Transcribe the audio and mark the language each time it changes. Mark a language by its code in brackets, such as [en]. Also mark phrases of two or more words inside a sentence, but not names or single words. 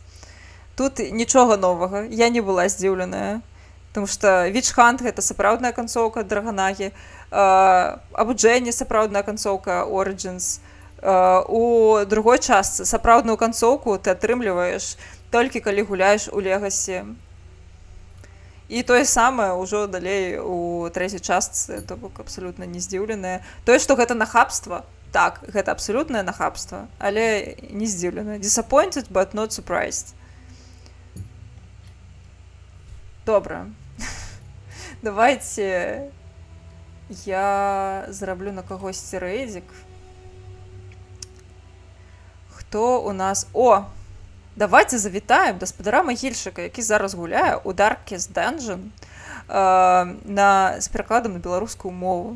[be] Тут нічога новага, я не была здзіўленая, таму што Witch Hunt гэта сапраўдная канцоўка Драгонагі, Абуджэнне сапраўдная канцоўка Origins, у другой частцы сапраўдную канцоўку ты атрымліваеш толькі калі гуляеш у Легасі. І тое самае ўжо далей у трэцяй частцы, то бок абсалютна не здзіўленае. Тое, што гэта нахабства, так, гэта абсалютнае нахабства, але не здзіўленае. [en] Disappointed, but not surprised. [be] Добра. Давайте я зараблю на кагосьці рэйдзік. Хто у нас... О! Давайте завітаем гаспадара Магільчыка, які зараз гуляе ў Darkest Dungeon з перакладам на беларускую мову.